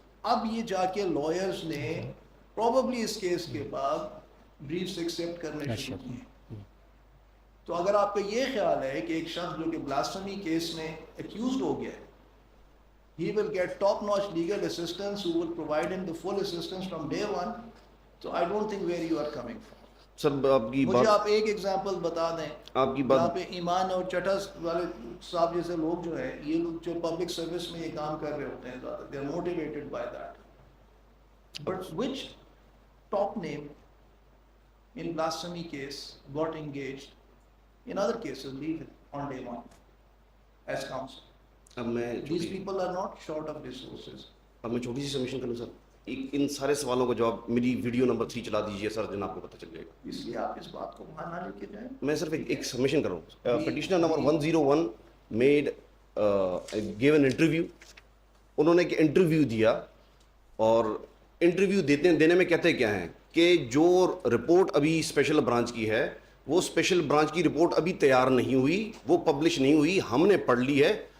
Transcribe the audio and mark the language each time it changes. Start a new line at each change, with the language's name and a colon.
Urdu: اب یہ جا کے لائرز نے پروبیبلی اس کیس کے بعد بریفس ایکسیپٹ کرنے شروع کیے. تو اگر آپ کا یہ خیال ہے کہ ایک شخص جو کہ بلاسفمی کیس میں ایکیوزڈ ہو گیا ہے,
English: he will get top notch legal assistance who will provide him the full assistance from day one. So I don't think where you are coming from.
Urdu: سر آپ کی مجھے آپ ایک ایگزامپل بتا دیں. آپ کی بات یہاں پہ ایمان اور چٹا والے صاحب جیسے لوگ جو ہیں, یہ لوگ جو پبلک سروس میں یہ کام کر رہے ہوتے ہیں زیادہ,
English: they are motivated by that. But which top name in blasphemy case got engaged in other cases legal on day one as counsel?
Urdu: اب میں
English: These people are not short of resources.
Urdu: اب میں چھوٹی سی سبمیشن کروں سر. ان سارے سوالوں کا جواب میری ویڈیو نمبر 3 چلا دیجیے سر, جن آپ کو پتہ چل جائے گا. اس لیے آپ اس بات کو وہاں نہ لے کے جائیں. میں صرف ایک سبمیشن کر رہا ہوں. Petitioner number 101
English: Made gave an interview.
Urdu: انہوں نے ایک انٹرویو دیا, اور انٹرویو دینے میں کہتے کیا ہیں کہ جو رپورٹ ابھی اسپیشل برانچ کی ہے, وہ اسپیشل برانچ کی رپورٹ ابھی تیار نہیں ہوئی, وہ پبلش نہیں ہوئی, ہم نے پڑھ لی ہے.